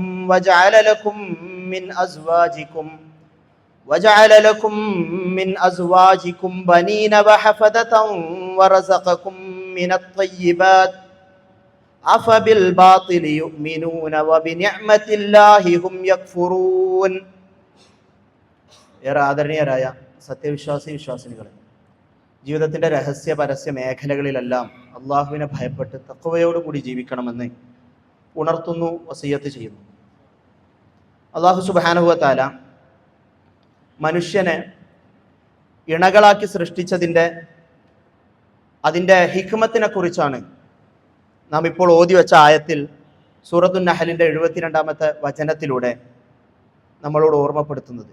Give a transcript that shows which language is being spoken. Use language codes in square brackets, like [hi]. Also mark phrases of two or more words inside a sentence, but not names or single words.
[ar] وجعل لكم من أزواجكم بنين وحفدة ورزقكم من الطيبات أفبالباطل يؤمنون وبنعمة الله هم يكفرون [ml] ഏറെ ആദരണീയരായ വിശ്വാസിനികളെ, ജീവിതത്തിൻ്റെ രഹസ്യ പരസ്യ മേഖലകളിലെല്ലാം അള്ളാഹുവിനെ ഭയപ്പെട്ട് തഖ്വയോടുകൂടി ജീവിക്കണമെന്ന് ഉണർത്തുന്നു, വസിയ്യത്ത് ചെയ്യുന്നു. അള്ളാഹു [ar] سبحانه و تعالى [ml] മനുഷ്യനെ ഇണകളാക്കി സൃഷ്ടിച്ചതിൻ്റെ ഹിക്മത്തിനെ കുറിച്ചാണ് നാം ഇപ്പോൾ ഓതി വെച്ച ആയത്തിൽ സൂറത്തുൻ നഹലിൻ്റെ 72-ാമത്തെ വചനത്തിലൂടെ നമ്മളോട് ഓർമ്മപ്പെടുത്തുന്നത്.